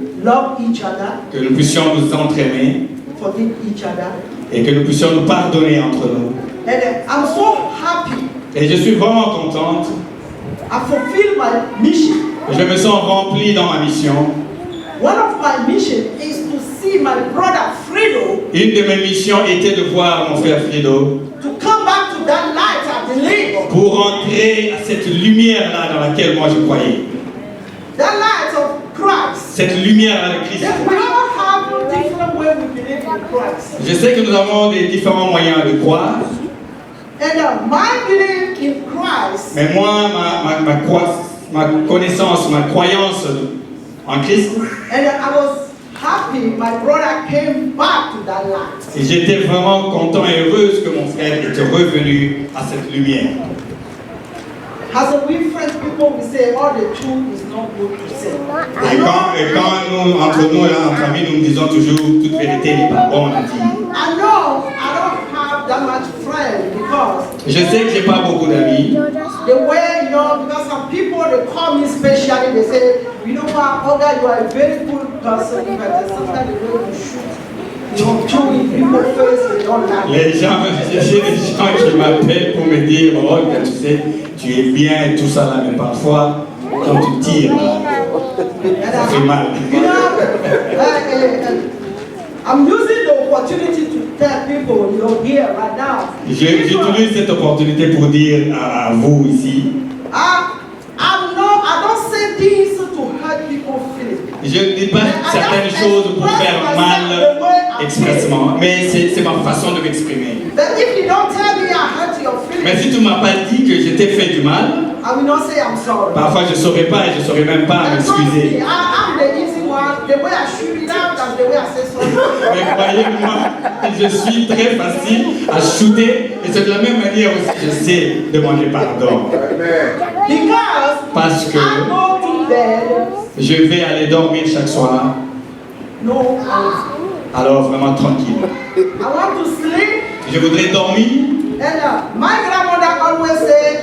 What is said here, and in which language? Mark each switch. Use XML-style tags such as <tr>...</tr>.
<en>love each other,</en> <fr>que nous puissions nous entraîner</fr> <en>forgive each other.</en> <fr>et que nous puissions nous pardonner entre nous.</fr> <en>And I'm so happy.</en> <fr>Et je suis vraiment contente.</fr> <en>I fulfill my mission.</en> <fr>Je me sens rempli dans ma mission.</fr> <en>One of my mission is to see my brother Fredo</en> <fr>Une de mes missions était de voir mon frère Frido</fr> <en>to come back to that light I believe.</en> <fr>pour entrer à cette lumière-là dans laquelle moi je croyais.</fr> <en>That light of Christ.</en> <fr>Cette lumière-là de Christ.</fr> <en>Yes, we all have different ways we believe in Christ.</en> <fr>Je sais que nous avons des différents moyens de croire,</fr> <en>And my belief in Christ</en> <fr>mais moi, ma connaissance, ma croyance en Christ,</fr> <en>and I was happy my brother came back to that light.</en> <fr>et j'étais vraiment content et heureuse que mon frère était revenu à cette lumière.</fr> <en>As a we French people, we say all the truth is not good to say.</en> <fr>Et quand nous, entre nous, là, entre amis, nous disons toujours toute vérité n'est pas bonne à dire.</fr> <en>I know I don't have that much friends because</en> <fr>Je sais que j'ai pas beaucoup d'amis.</fr> <en>the way, you know, because some people they call me specially, they say, you know what, Olga, you are a very good person, but sometimes the way you shoot, you know, chewing people's face, they don't like it.</en> <fr>Les gens, j'ai des gens qui m'appellent pour me dire, oh, que tu sais, tu es bien et tout ça là, mais parfois, quand tu tires, ça fait mal.</fr> <en>You know, I'm using the opportunity to tell people, you know, here right now.</en> <fr>J'utilise cette opportunité pour dire à vous ici,</fr> <en>I don't say things to hurt people's feelings.</en> <fr>je ne dis pas certaines choses pour faire mal expressement, mais c'est ma façon de m'exprimer.</fr> <en>But if you don't tell me I hurt your</en> <fr>Mais</fr> <en>feelings,</en> <fr>si tu ne m'as pas dit que je t'ai fait du mal,</fr> <en>I will not say I'm sorry.</en> <fr>parfois je ne saurais pas et je ne saurais même pas</fr> <en>And trust me,</en> <fr>m'excuser.</fr> <en>I'm the easy one. The way I shoot it out, that's the way I say sorry.</en> <fr>Mais croyez-moi, je suis très facile à shooter et c'est de la même manière aussi je sais demander pardon.</fr> <en>Because</en> <fr>Parce que</fr> <en>I go to bed,</en> <fr>je vais aller dormir chaque soir,</fr> <en>no anger.</en> <fr>alors vraiment tranquille.</fr> <en>I want to sleep,</en> <fr>Je voudrais dormir</fr> <en>and my grandmother always say,</en>